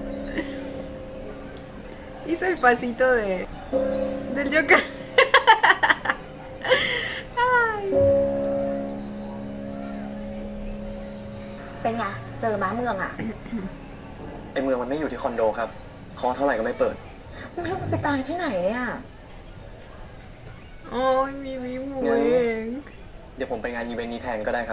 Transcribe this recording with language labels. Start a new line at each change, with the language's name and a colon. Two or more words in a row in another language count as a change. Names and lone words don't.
Spanish: Hizo el pasito del Joker. Ay.
Thai: เป็นไง เจอม้าเมืองอ่ะ ไอ้เมืองมันไม่อยู่ที่คอนโดครับเคอเท่าไหร่ก็ไม่เปิด ไม่รู้มันไปตายที่ไหนเนี่ย
Spanish: Ay, mi bien.
Thai: เดี๋ยวผมไปงานอีเวนต์นี้แทนก็ได้ครับ